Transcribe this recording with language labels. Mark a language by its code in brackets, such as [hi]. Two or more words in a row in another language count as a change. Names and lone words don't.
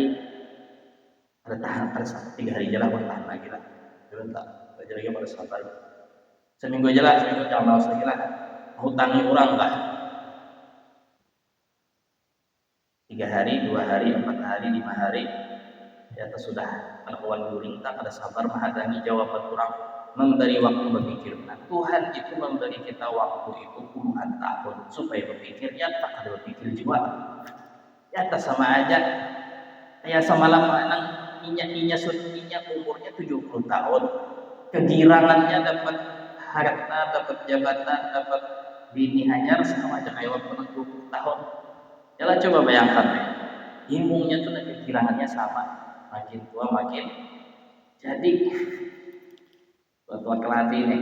[id] Ada tahan, ada 3 hari aja lah, bertahan lagi lah. Jangan tak belajar lagi pada sabar. Seminggu aja lah, seminggu jangan lagi lah. Hutangi orang lah. 3 hari, 2 hari, 4 hari, 5 hari. [bjn] Ya sudah, kawan guring tak ada sabar menghadapi jawaban orang, memberi waktu berpikir. [id] Nah, Tuhan itu memberi kita waktu itu puluhan tahun supaya berpikir. Ya tak ada berpikir juga. Ya tak sama aja. [bjn] Ya semalam nang inya umurnya 70 tahun. Kegirangannya dapat harta, dapat jabatan, dapat bini hanyar sama aja kayak waktu 20 tahun. [id] Yalah coba bayangkan. Ilmunya tuh pikirannya sama, makin tua makin jadi tua keladi nih.